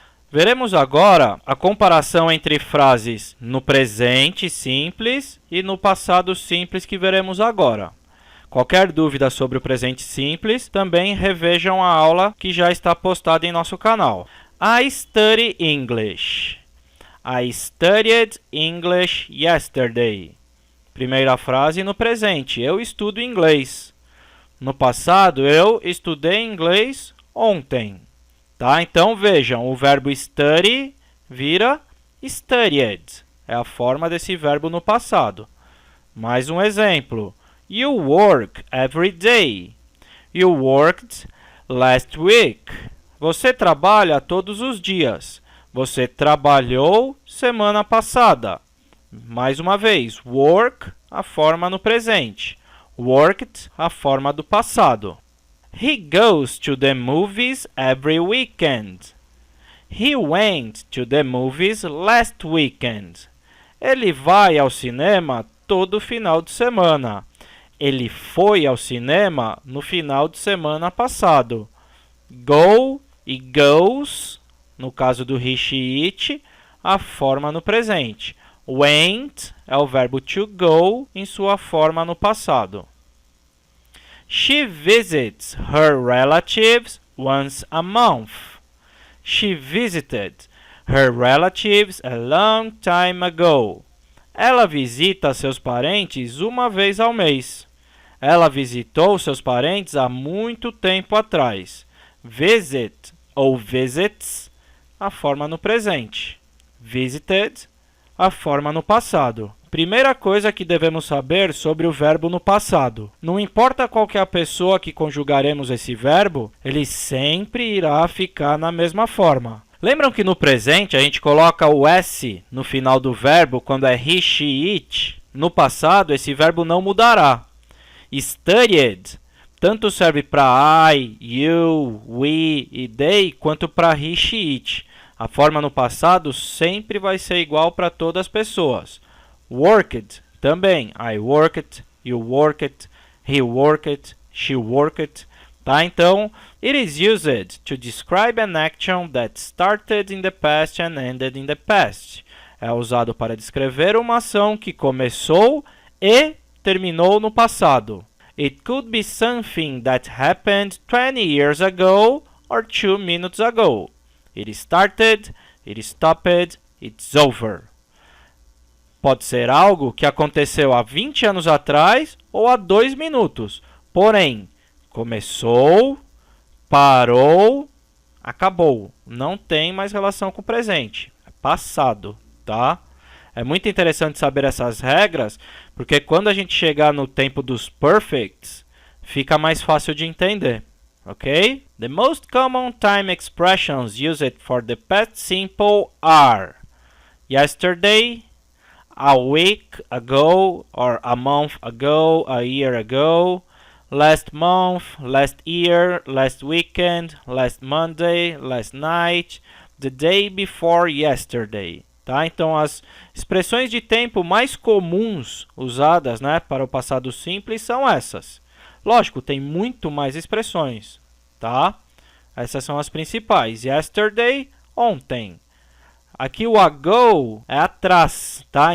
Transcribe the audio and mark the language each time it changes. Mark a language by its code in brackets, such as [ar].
[pt] Veremos agora a comparação entre frases no presente simples e no passado simples que veremos agora. Qualquer dúvida sobre o presente simples, também revejam a aula que já está postada em nosso canal. [en] I study English. I studied English yesterday. [pt] Primeira frase no presente. Eu estudo inglês. No passado, eu estudei inglês ontem. Tá? Então, vejam, o verbo study vira studied. É a forma desse verbo no passado. Mais um exemplo. [en] You work every day. You worked last week. [pt] Você trabalha todos os dias. Você trabalhou semana passada. Mais uma vez, work, a forma no presente. Worked, a forma do passado. [en] He goes to the movies every weekend. He went to the movies last weekend. [pt] Ele vai ao cinema todo final de semana. Ele foi ao cinema no final de semana passado. Go e goes, no caso do he, she, it, a forma no presente. Went é o verbo to go em sua forma no passado. [en] She visits her relatives once a month. She visited her relatives a long time ago. [pt] Ela visita seus parentes uma vez ao mês. Ela visitou seus parentes há muito tempo atrás. Visit ou visits, a forma no presente. Visited, a forma no passado. Primeira coisa que devemos saber sobre o verbo no passado. Não importa qual que é a pessoa que conjugaremos esse verbo, ele sempre irá ficar na mesma forma. Lembram que no presente a gente coloca o S no final do verbo quando é he, she, it? No passado, esse verbo não mudará. Studied tanto serve para I, you, we e they, quanto para he, she, it. A forma no passado sempre vai ser igual para todas as pessoas. Worked também. [en] I worked, you worked, he worked, she worked. Tá? Então, it is used to describe an action that started in the past and ended in the past. [pt] É usado para descrever uma ação que começou e terminou no passado. [en] It could be something that happened 20 years ago or 2 minutes ago. It started, it stopped, it's over. [pt] Pode ser algo que aconteceu há 20 anos atrás ou há 2 minutos. Porém, começou, parou, acabou. Não tem mais relação com o presente. É passado, tá? É muito interessante saber essas regras, porque quando a gente chegar no tempo dos perfects, fica mais fácil de entender, ok? [en] The most common time expressions used for the past simple are yesterday, a week ago, or a month ago, a year ago, last month, last year, last weekend, last Monday, last night, the day before yesterday. [pt] Tá? Então, as expressões de tempo mais comuns usadas, né, para o passado simples são essas. Lógico, tem muito mais expressões. Tá? Essas são as principais. Yesterday, ontem. Aqui o ago é atrás. Tá?